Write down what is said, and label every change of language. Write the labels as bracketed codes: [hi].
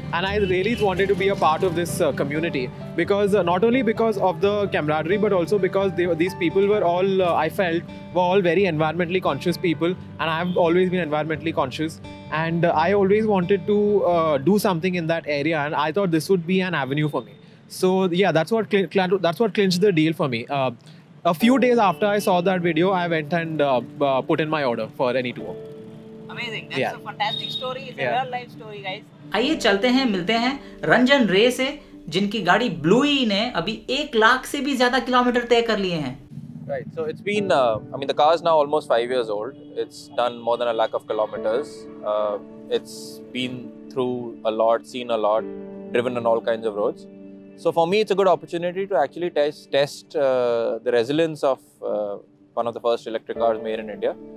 [en] And I really wanted to be a part of this community, because not only because of the camaraderie, but also because these people were all I felt were all very environmentally conscious people, and I have always been environmentally conscious, and I always wanted to do something in that area, and I thought this would be an avenue for me. So yeah, that's what clinched the deal for me. A few days after I saw that video, I went and put in my order for any tour. Amazing. That's a fantastic story. It's a real life story, guys. [hi] आइए चलते हैं, मिलते हैं रंजन रे से, जिनकी गाड़ी ब्लूई ने अभी 1 लाख से भी ज्यादा किलोमीटर तय कर लिए हैं। [en] Right. So it's been, the car is now almost 5 years old. It's done more than 1 lakh of kilometers. It's been through a lot, seen a lot, driven on all kinds of roads. So for me, it's a good opportunity to actually test the resilience of one of the first electric cars made in India.